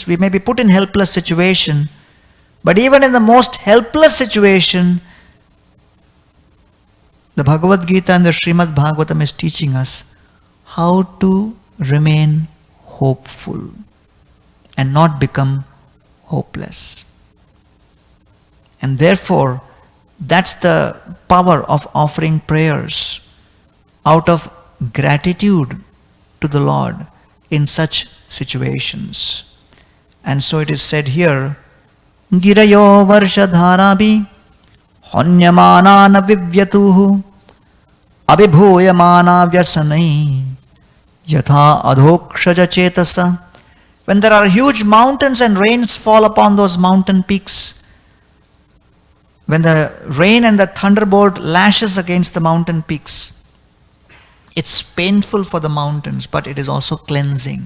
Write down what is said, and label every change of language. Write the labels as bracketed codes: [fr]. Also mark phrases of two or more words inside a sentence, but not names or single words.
[en] We may be put in helpless situation, but even in the most helpless situation, the Bhagavad Gita and the Srimad Bhagavatam is teaching us how to remain hopeful and not become hopeless. And therefore, that's the power of offering prayers out of gratitude to the Lord in such situations. And so it is said here, [sa] Girayo varshadharabi honyamanana vivyatuhu abhibhuyamana vyasanai yatha adhokshaja chetasa. [en] When there are huge mountains and rains fall upon those mountain peaks, when the rain and the thunderbolt lashes against the mountain peaks, it's painful for the mountains, but it is also cleansing.